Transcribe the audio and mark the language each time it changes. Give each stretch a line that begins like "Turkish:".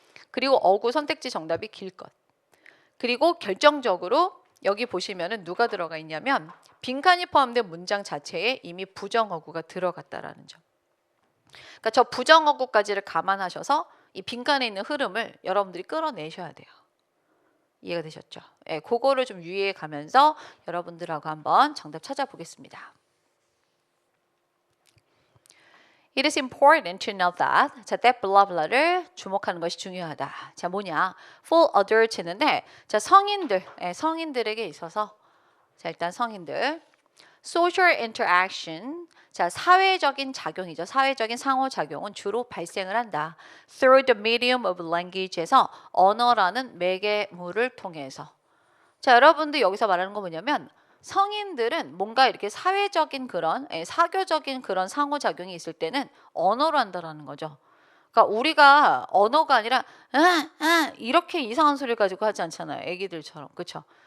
Korean: 그리고 어구 선택지 정답이 길 것. 그리고 결정적으로 여기 보시면은 누가 들어가 있냐면 빈칸이 포함된 문장 자체에 이미 부정어구가 들어갔다라는 점. 그러니까 저 부정어구까지를 감안하셔서 이 빈칸에 있는 흐름을 여러분들이 끌어내셔야 돼요. 이해가 되셨죠? 예, 그거를 좀 유의해 가면서 여러분들하고 한번 정답 찾아보겠습니다.
English: It is important to note that
Korean: 자,
English: that blah blah
Korean: 를 주목하는 것이 중요하다. 자, 뭐냐?
English: For adults
Korean: 했는데 자, 성인들, 예, 성인들에게 있어서 자, 일단 성인들
English: social interaction
Korean: 자, 사회적인 작용이죠. 사회적인 상호작용은 주로 발생을 한다.
English: Through the medium of language
Korean: 에서 언어라는 매개물을 통해서. 자, 여러분들 여기서 말하는 거 뭐냐면 성인들은 뭔가 이렇게 사회적인 그런 사교적인 그런 상호작용이 있을 때는 언어로 한다라는 거죠. 그러니까 우리가 언어가 아니라 이렇게 이상한 소리를 가지고 하지 않잖아요. 애기들처럼. 그렇죠?